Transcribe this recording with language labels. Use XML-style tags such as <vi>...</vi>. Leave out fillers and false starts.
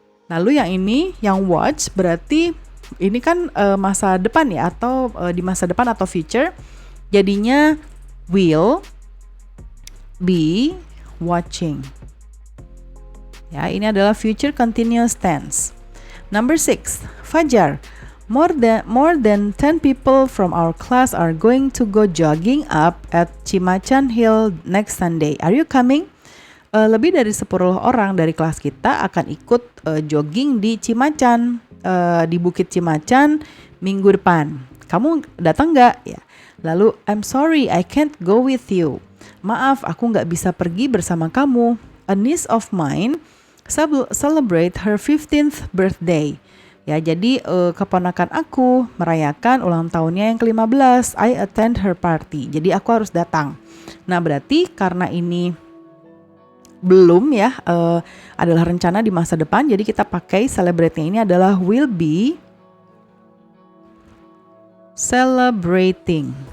<id>Lalu yang watch berarti ini kan masa depan ya, atau di masa depan atau future.</id> <en>Jadinya will be watching.</en> <id>Ya, ini adalah future continuous tense.</id> <en>Number 6, Fajar. More than 10 people from our class are going to go jogging up at Cimacan Hill next Sunday. Are you coming?</en> <id>Lebih dari 10 orang dari kelas kita akan ikut jogging di Cimacan, di Bukit Cimacan minggu depan. Kamu datang nggak? Ya.</id> <en>Lalu, I'm sorry, I can't go with you.</en> <id>Maaf, aku nggak bisa pergi bersama kamu.</id> <en>A niece of mine celebrate her 15th birthday.</en> <id>Ya, jadi keponakan aku merayakan ulang tahunnya yang ke-15.</id> <en>I attend her party.</en> <id>Jadi aku harus datang. Nah, berarti karena ini belum ya, adalah rencana di masa depan. Jadi kita pakai celebrate-nya ini adalah</id> <en>will be celebrating.</en>